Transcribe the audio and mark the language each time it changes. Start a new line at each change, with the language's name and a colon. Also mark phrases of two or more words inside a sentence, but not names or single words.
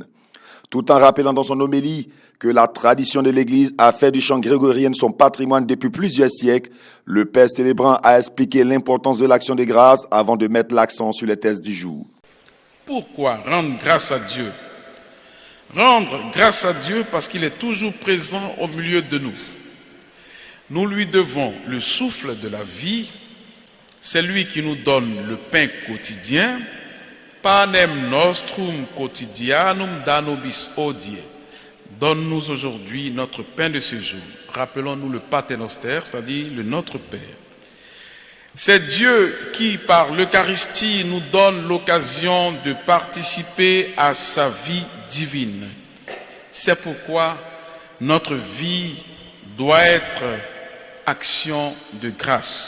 French: Tout en rappelant dans son homélie que la tradition de l'Église a fait du chant grégorien son patrimoine depuis plusieurs siècles, le père célébrant a expliqué l'importance de l'action de grâce avant de mettre l'accent sur les thèses du jour. Pourquoi rendre grâce à Dieu? Rendre grâce à Dieu parce qu'il est toujours présent au milieu de nous. Nous lui devons le souffle de la vie, c'est lui qui nous donne le pain quotidien.
Latin: Panem nostrum quotidianum da nobis hodie.
French: Donne-nous aujourd'hui notre pain de ce jour. Rappelons-nous le Pater Noster, c'est-à-dire le Notre Père. C'est Dieu qui, par l'Eucharistie, nous donne l'occasion de participer à sa vie divine. C'est pourquoi notre vie doit être action de grâce.